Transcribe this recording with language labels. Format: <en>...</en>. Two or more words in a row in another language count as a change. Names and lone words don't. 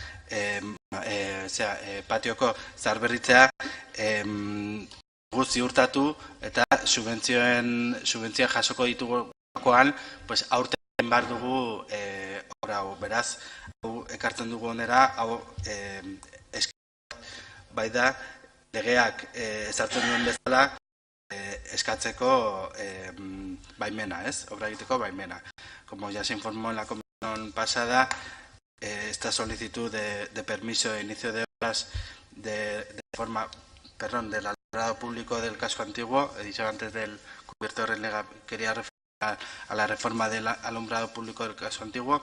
<eu>patioko zaharberritzea ziurtatu eta subentzioa jasoko ditugukoan, pues aurten behar dugu obra hau. Beraz, hau ekartzen dugu onera, hau bai da, legeak ezartzen duen bezala eskatzeko baimena, ez? Obra egiteko baimena.</eu> <es>Como ya se informó en la comisión pasada, esta solicitud de permiso de inicio de obras de forma, del alumbrado público del casco antiguo, he dicho antes del cubierto relega, quería referir a la reforma del alumbrado público del casco antiguo.</es>